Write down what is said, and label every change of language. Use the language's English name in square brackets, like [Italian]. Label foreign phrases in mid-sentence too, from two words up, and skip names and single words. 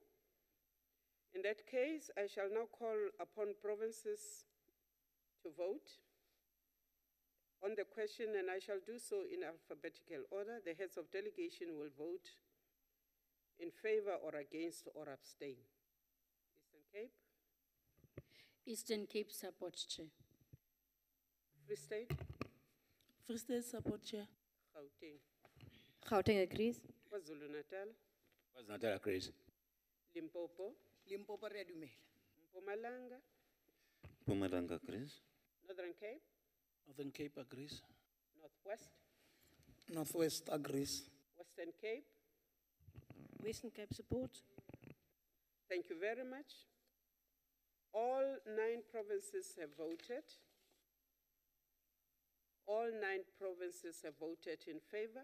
[English] In that case, I shall now call upon provinces to vote on the question, and I shall do so in alphabetical order. The heads of delegation will vote in favor or against or abstain. Eastern Cape? Eastern Cape supports, Chair. Free State? Free State support, Chair. Gauteng? Gauteng agrees. KwaZulu-Natal? KwaZulu-Natal agrees. Limpopo? [Northern Sotho] Limpopo re a dumela. [English] Mpumalanga? Mpumalanga agrees. Northern Cape? Northern Cape agrees. Northwest? Northwest agrees. Western Cape? Western Cape support. Thank you very much. All 9 provinces have voted. All 9 provinces have voted in favor.